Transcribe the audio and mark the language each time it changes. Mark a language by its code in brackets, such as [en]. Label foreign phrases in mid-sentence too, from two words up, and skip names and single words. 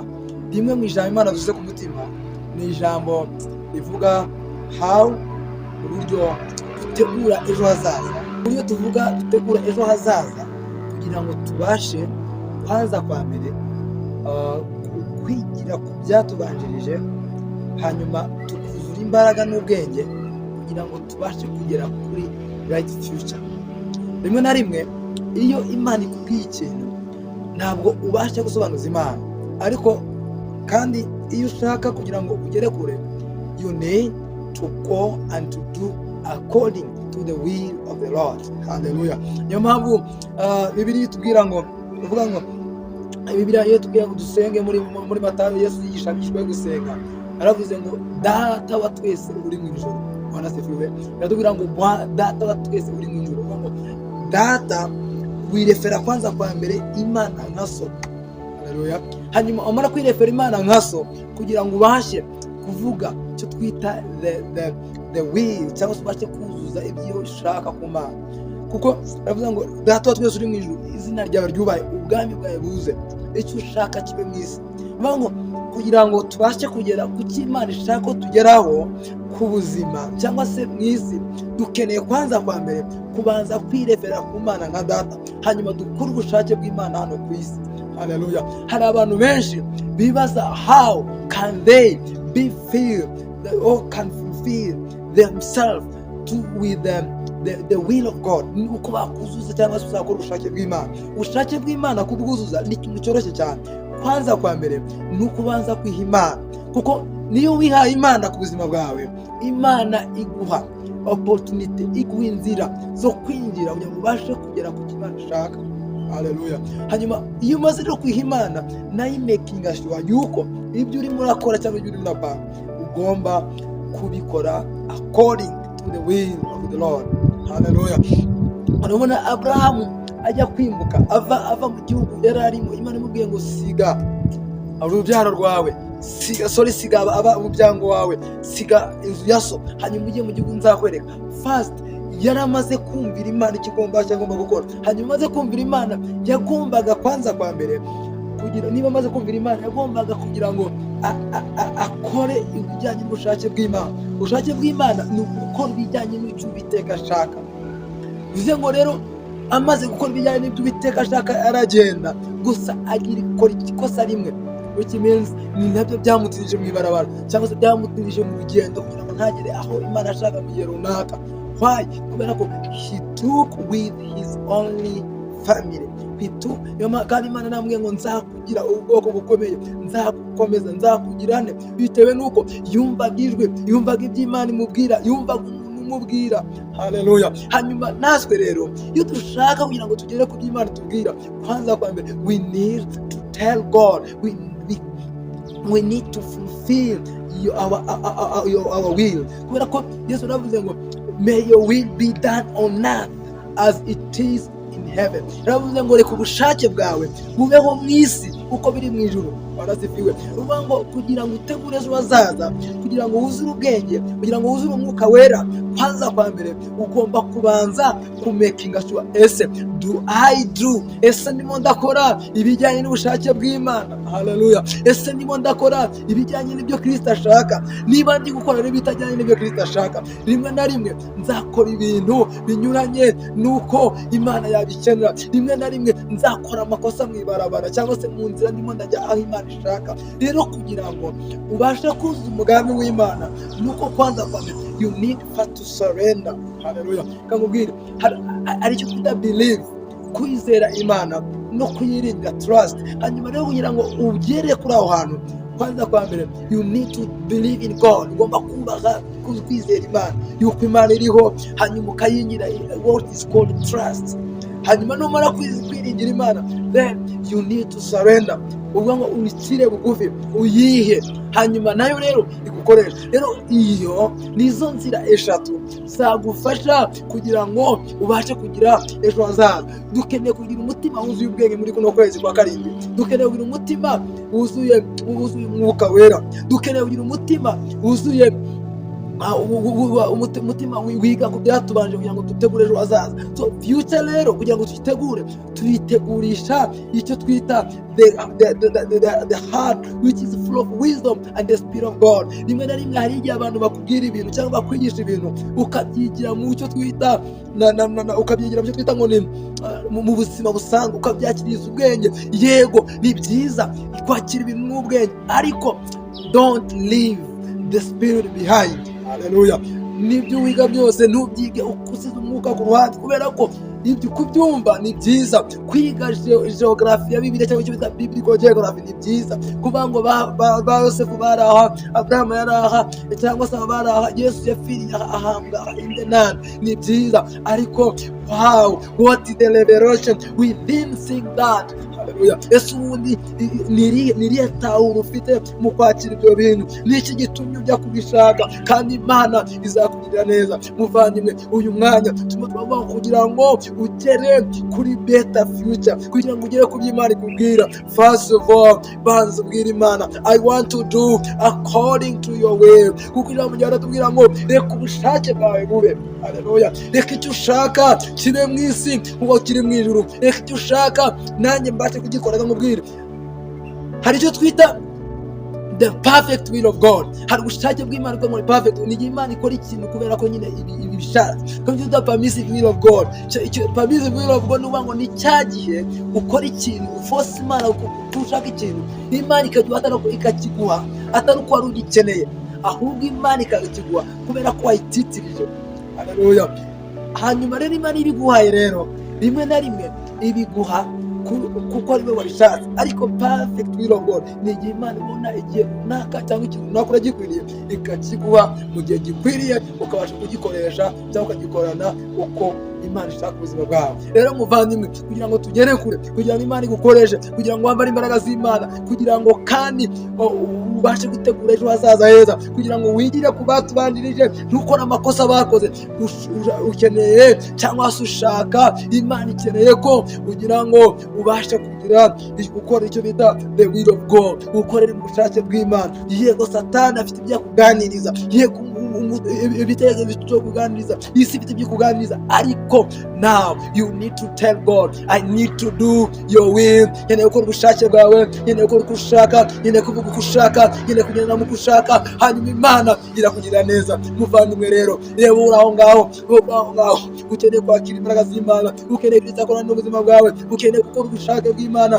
[rw] Rimwe mu ijambo Imana dushyize ku mutima ni ijambo rivuga how, uburyo dutegura ejo hazaza. Uburyo tuvuga dutegura ejo hazaza kugira ngo tubashe kwanza kwa mbere kwigira ku byatubanjirije, hanyuma tukuzura imbaraga n'ubwenge kugira ngo tubashe kugera kuri [en] right future. [rw] Rimwe na rimwe iyo Imana ikubwiye ikintu ntabwo ubasha gusobanuza Imana, ariko kandi iyo ushaka kugira ngo ugere kure, [en] you need to go and to do according to the will of the Lord. Hallelujah. [rw] Niyo mpamvu Bibiliya itubwira ngo, uvuga ngo Bibiliya iyo tubwira ngo dusenge muri Matayo, Yesu yigisha abigishwa gusenga, aravuze ngo Data wa twese uri mu ijuru. [sw] Bwana sifiwe. [rw] Yatubwira ngo Data wa twese uri mu ijuru. Ngo Data wirefera kwanza kwa mbere Imana nka so. Haleluya. Hanyuma umara kwirefera Imana nka so kugira ngo ubashe kuvuga cyo twita [en] the will, [rw] cyangwa se ubashe kuzuza ibyo ushaka ku Mana. Kuko aravuga ngo Data wa twese uri mu ijuru, izina ryawe ryubahe, ubwami bwawe buze, icyo ushaka kibe mu isi. Ngo kugira ngo tubashe kugera ku cyo Imana ishaka ko tugeraho ku buzima cyangwa se mu isi, dukeneye kwanza kwa mbere kubanza kwirefera ku Mana nka Data, hanyuma dukora ubushake bw'Imana hano ku isi. [en] Haleluya. [rw] Hari abantu benshi bibaza [en] how can they be filled or can fulfill themselves with the will of God. [rw] Ni uko bakuzuza cyangwa se uzakora ubushake bw'Imana. Ubushake bw'Imana kubwuzuza ni ikintu cyoroshye cyane. Kwanza kwa mbere ni ukubanza kwiha Imana, kuko niyo wihaye Imana ku buzima bwawe, Imana iguha opportunity, iguha inzira zo kwinjira kugira ngo ubashe kugera ku Imana ishaka. Haleluya. Hanyuma iyo umaze rero kwiha Imana, nayo [en] making sure [rw] yuko ibyo urimo urakora cyangwa ibyo urimo urapanga ugomba kubikora [en] according to the will of the Lord. [rw] Haleluya. Urabona Abrahamu ajya kwimbuka ava mu gihugu yari arimo, Imana imubwiye ngo siga urubyaro rwawe, siga umuryango wawe, siga inzu ya so, hanyuma ujye mu gihugu nzakwereka. First yari amaze kumvira Imana ikigomba cyagomba gukora. Hanyuma amaze kumvira Imana, yagombaga kwanza kwa mbere kugira, niba amaze kumvira Imana, yagombaga kugira ngo akore ibijyanye n'ubushake bw'Imana. Ubushake bw'Imana ni gukora ibijyanye n'icyo Uwiteka ashaka. Bivuze ngo rero amaze gukora ibijyanye n'ibyo Uwiteka ashaka, aragenda gusa agira ikora ikosa rimwe, [en] which means [rw] ni nabyo byamutirije mu ibarabara cyangwa se byamutirije mu rugendo kugira ngo ntagere aho Imana ashaka mu gihe runaka. [en] Why? [rw] Kubera ko [en] he took with his only family. Kandi Imana namwe ngo nzakugira ubwoko bukomeye, nzagukomeza, nzakugirane, bitewe nuko yumvaga ijwi, yumvaga iby'Imana imubwira, yumvaga umubwira. [rw] Haleluya. Hanyuma naswe rero iyo dushaka kugira ngo tugere ku by'Imana tubwira, kwanza kwa mbere [en] we need to tell God, we need to fulfill our will. [rw] Kubera ko Yesu yaravuze ngo [en] may your will be done on earth as it is in heaven. [rw] Yaravuze ngo reka ubushake bwawe bubeho mu isi uko biri mu ijuru. Barasifiwe. Uvuga ngo kugira ngo utegure ejo hazaza, kugira ngo wuzure ubwenge, kugira ngo wuzure umwuka wera, kwanza kwa mbere ugomba kubanza kumekinga sure ese [en] do I do, [rw] ese ndimo ndakora ibijyanye n'ubushake bw'Imana. Haleluya. Ese ndimo ndakora ibijyanye n'ibyo Kristo ashaka. Niba ndi gukora n'ibitajyanye n'ibyo Kristo ashaka, rimwe na rimwe nzakora ibintu binyuranye nuko Imana yabikenera. Rimwe na rimwe nzakora amakosa mu ibarabara cyangwa se mu nzira ndimo ndajya aho Imana ishaka. Rero kugira ngo ubashe kuzuza umugambi w'Imana nuko kwanza kwa mbere [en] you need to surrender. [rw] Haleluya. Kamubwire hari icyo twita believe, kwizera Imana no kuyirinda, trust. Hanyuma rero kugira ngo ugere kuri aho hantu, kwanza kwa mbere [en] you need to believe in God. [rw] Ugomba kubaha kwizera Imana yuko Imana iriho, hanyuma ukayingira [en] what is called trust. [rw] Hanyuma numara kwiringira Imana, [en] then you need to surrender. [rw] Ubwo ngo unikire bugufi uyihe, hanyuma nayo rero igukoresha. Rero iyo nizo nzira eshatu zagufasha kugira ngo ubashe kugira ejo hazaza. Dukeneye kugira umutima wuzuye ubwenge muri kuno kwezi kwa karindwi. Dukeneye kugira umutima wuzuye umwuka wera. Dukeneye kugira umutima wuzuye umutima wiga ku byatubanje kugira ngo dutegure ejo hazaza. [en] So future [rw] rero kugira ngo tuyitegurisha icyo twita [en] the heart which is full of wisdom and the spirit of God. [rw] Rimwe na rimwe hari igihe abantu bakubwira ibintu cyangwa bakwigisha ibintu ukabyigira mu cyo twita ukabyigira mu cyo twita ngo ni mu buzima busanzwe, ukabyakiriza ubwenge. Yego ni byiza kwakira ibintu n'ubwenge, ariko [en] don't leave the spirit behind. [rw] Haleluya. Nibyo wiga byose ntubyige ukusize umwuka ku ruhande, kubera ko ibyo kubyumva ni byiza. Kwiga geography ya Bibiliya cyangwa icyo bita [en] biblical geography [rw] ni byiza. Kuvuga ngo ba Yosefu baraha, Abraham yaraha, cyangwa se baraha, Yesu yapfiriye ahambwa [en] in the land, [rw] ni byiza. [en] Ariko wow, what is the revelation within seeing that? [rw] Haleluya. Ese ubundi niriye tahura ufite mu kwakira ibyo bintu? Niki gitumye ujya kubishaka kandi Imana izakugirira neza? Muvandimwe, uyu mwanya turavuga kugira ngo ugere kuri [en] better future, [rw] kugira ngo ugere ku by'Imana ikubwira. [en] First of all, [rw] banza ubwira Imana, [en] I want to do according to your will. [rw] Kuko ijambo ryawe ratubwira ngo reka ubushake bwawe bube. Haleluya. Reka icyo ushaka kibe mu isi nk'uko kiri mu ijuru. Reka icyo ushaka nanjye mbashe kugikora. Nkamubwira hari icyo twita [en] the perfect will of God. [rw] Hari ubushake bw'Imana bwo muri perfect. Ni Imana ikora ikintu kubera ko nyine ibishaka. [en] Kandi the permissive will of God. Permissive will of God [rw] nubango ni cyagihe ukora ikintu uforce Imana kushaka ikintu, Imana ikakiguha atari uko wari ugikeneye, ahubwo Imana ikakiguha kubera ko wayititirije. Haleluya. Hanyuma rero Imana ibiguhaye rero rimwe na rimwe ibiguha kuko ariwe wabishatse, ariko [en] perfect will of God [rw] ni igihe Imana ibona igihe runaka cyangwa ikintu runaka uragikwiriye ikakiguha mu gihe gikwiriye, ukabasha kugikoresha cyangwa ukagikorana uko Imana ishaka ubuzima bwawe. Rero muvandimwe, kugira ngo tugere kure, kugira ngo Imana igukoreshe, kugira ngo wambare imbaraga z'Imana, kugira ngo kandi ubashe gutegura ejo hazaza heza, kugira ngo wigire ku batubanjirije ntukore amakosa bakoze, ukeneye cyangwa se ushaka, Imana ikeneye ko kugira ngo ubashe kugira gukora icyo bita [en] the will of God, [rw] ukorera mu bushake bw'Imana. Yego Satani afite ibyo kuganiriza, yego ibitego byo kuganiriza, isi ifite ibyo kuganiriza, ariko [en] now you need to tell God, I need to do your will. [rw] Nkeneye gukora ubushake bwawe, nkeneye gukora uko ushaka, nkeneye kuvuga uko ushaka, nkeneye kugenda mu ushaka, hanyuma Imana irakugirira neza. Muvandimwe rero, reba uri aho ngaho, ukeneye kwakira imbaraga z'Imana, ukeneye kwitakora n'ubuzima bwawe, ukeneye gukora ubushake bw'Imana.